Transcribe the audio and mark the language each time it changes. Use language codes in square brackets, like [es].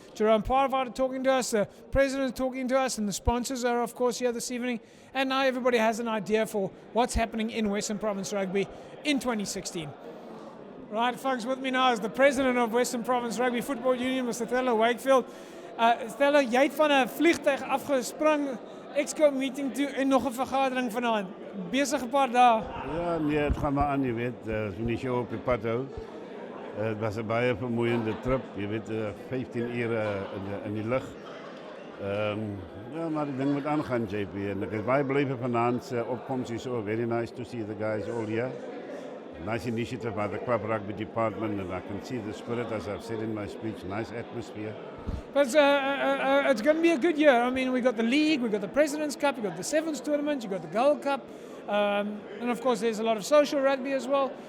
[en] Jerome Parvat talking to us, the president talking to us, and the sponsors are, of course, here this evening. And now everybody has an idea for what's happening in Western Province Rugby in 2016. Right, folks, with me now is the president of Western Province Rugby Football Union, Mr. Thella Wakefield. [af] Thella, jy het van 'n vliegtuig afgespring, Exco meeting toe en nog 'n vergadering vanaand. Besig 'n paar dae. Ja, nee, het gaan maar aan, jy weet, as jy nie so op die pad hou. Het was 'n baie vermoeiende trip, jy weet, 15 ure in die lug. Ja, maar die ding moet aangaan, JP, en ek is baie bly vir vanaand se opkoms hier so. [en] Very nice to see the guys all here. Nice initiative by the Club Rugby department, and I can see the spirit, as I've said in my speech. Nice atmosphere. But it's going to be a good year. I mean, we got the league, we got the President's Cup, we got the Sevens tournament, you got the Gold Cup, and of course there's a lot of social rugby as well.